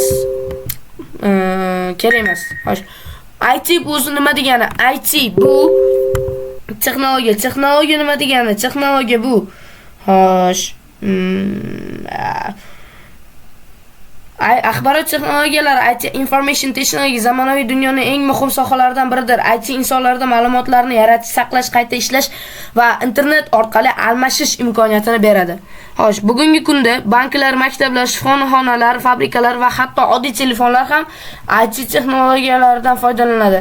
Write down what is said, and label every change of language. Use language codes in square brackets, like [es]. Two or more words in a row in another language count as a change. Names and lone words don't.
[uz] Kerak emas. Xo'sh. IT bu nima degani? IT bu texnologiya. Texnologiya nima degani? Texnologiya bu. Xo'sh. Axborot texnologiyalari, IT [en] information technology [uz] zamonaviy dunyoning eng muhim sohalaridan biridir. IT insonlarda ma'lumotlarni yaratish, saqlash, qayta ishlash va internet orqali almashish imkoniyatini beradi. Xo'sh, bugungi kunda banklar, maktablar, shifoxonalar, fabrikalar va hatto oddiy telefonlar ham IT texnologiyalaridan foydalanadi.